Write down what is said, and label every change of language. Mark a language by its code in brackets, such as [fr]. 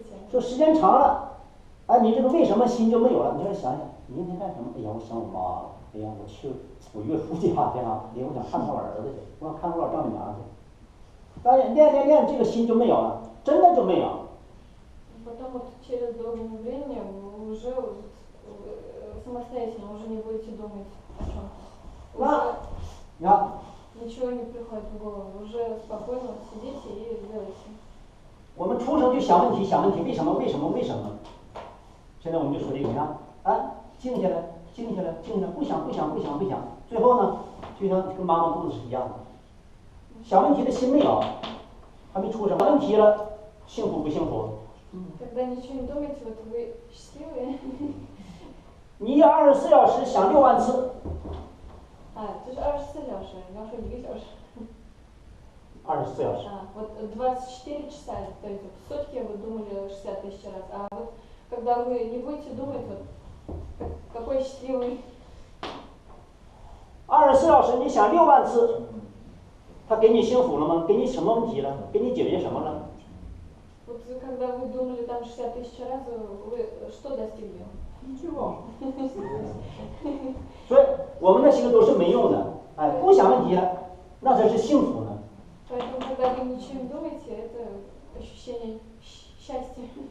[zh] 说时间长了，哎，你这个为什么心就没有了？你要想想，明天干什么？哎呀，我想我妈了。哎呀，我岳父家去啊！哎呀，我想看看我儿子去，我想看看我老丈母娘去。当然练，这个心就没有了，真的就没有。 [ru] Потом вот через долгое время вы уже самостоятельно уже не будете думать о чем-то. Уже ничего не приходит в голову, уже спокойно сидите и делаете. [zh] 我们出生就想问题，为什么？现在我们就说这个，你看，啊，静下来，不想，最后呢，就像跟妈妈肚子是一样的，想问题的心没有，还没出生，问题了，幸福不幸福？ [ru] Когда ничего не думаете, вот вы счастливые. [zh] 你要24小时想6万次。这是24小时，你要说1个小时。 24小时。 [ru] Вот 24 часа, то есть в сутки вы думали 60 000 раз, а вот когда вы не будете думать, вот какой счастливый. [zh] 24小时你想6万次，他给你幸福了吗？给你什么问题了？给你解决什么了？ [ru] Вот когда вы думали там 60 000 раз, вы что достигли? Ничего. [zh] 所以我们那些个都是没用的，哎，不想问题了，那才是幸福呢。 [ru] Поэтому когда вы ничего не думаете, это ощущение счастья.